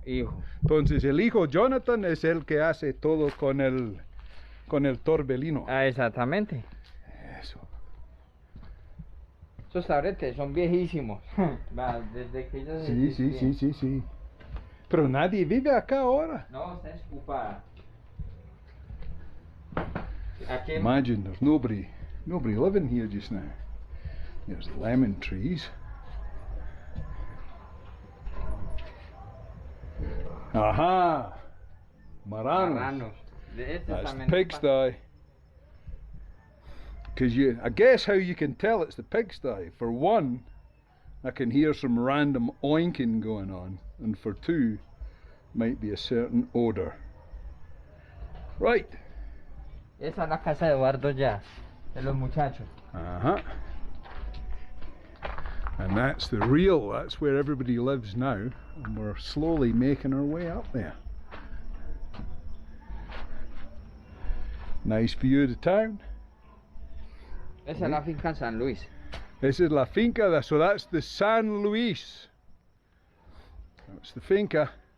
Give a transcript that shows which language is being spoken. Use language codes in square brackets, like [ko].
[es] Entonces el hijo Jonathan es el que hace todo con el Torbellino. Ah, exactamente. Eso. Esos tabletes son viejísimos. Desde que ellos Sí. Pero nadie vive acá ahora. No, está escupada. [en] Imagine there's nobody living here just now. There's lemon trees. Aha! Marranos. That's the pigsty. Because I guess how you can tell it's the pigsty. For one, I can hear some random oinking going on, and for two, might be a certain odor. Right. [es] Esa es la casa de Eduardo ya, de los muchachos. [en] And that's where everybody lives now, and we're slowly making our way up there. Nice view of the town. [es] Esa es la Finca San Luis. [en] This is la finca, so that's the San Luis. That's the finca.